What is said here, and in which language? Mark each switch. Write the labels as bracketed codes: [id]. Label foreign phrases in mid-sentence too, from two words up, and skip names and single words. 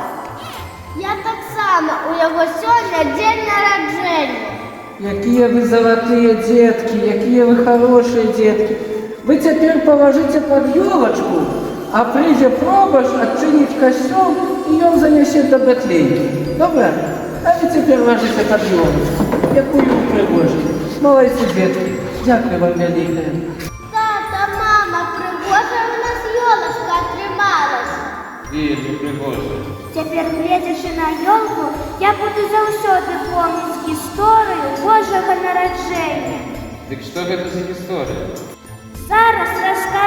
[be] Я так само, у яго сёння дзень нараджэння. [ru] Какие вы золотые детки, какие вы хорошие детки. Вы теперь положите под елочку, а придя пробаш отчинить костел, и он занесет до Бетлейки. [be] Добре? [ru] А вы теперь ложите под елочку. Какую вы пригожие. Молодцы, детки. [uk] Дякую вам [ru] великое. [be] Тата, мама, пригожа у нас ёлочка атрымалася. Вижу, пригожа. Цяпер, гледзячы на ёлку, я буду заўсёды помніць гісторыю Божага нараджэння. Дык што гэта за гісторыя? Зараз раскажу